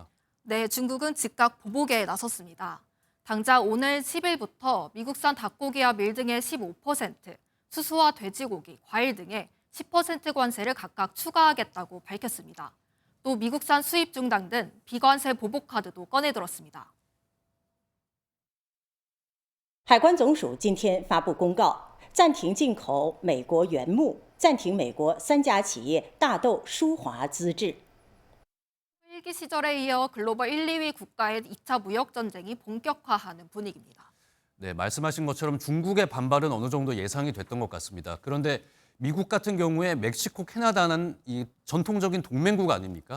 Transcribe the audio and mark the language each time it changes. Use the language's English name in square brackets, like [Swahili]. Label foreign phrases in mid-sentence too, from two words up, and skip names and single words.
[Korean] 네, 중국은 즉각 보복에 나섰습니다. 당장 오늘 10일부터 미국산 닭고기와 밀 등의 15%, 수수와 돼지고기, 과일 등의 10% 관세를 각각 추가하겠다고 밝혔습니다. 또 미국산 수입 중단 등 비관세 보복 카드도 꺼내들었습니다. [Chinese] 海关总署今天发布公告，暂停进口美国原木，暂停美国3家企业大豆舒华资质。 [Korean] 1기 시절에 이어 글로벌 1, 2위 국가의 2차 무역 전쟁이 본격화하는 분위기입니다. 네, 말씀하신 것처럼 중국의 반발은 어느 정도 예상이 됐던 것 같습니다. 그런데 미국 같은 경우에 멕시코, 캐나다는 이 전통적인 동맹국 아닙니까?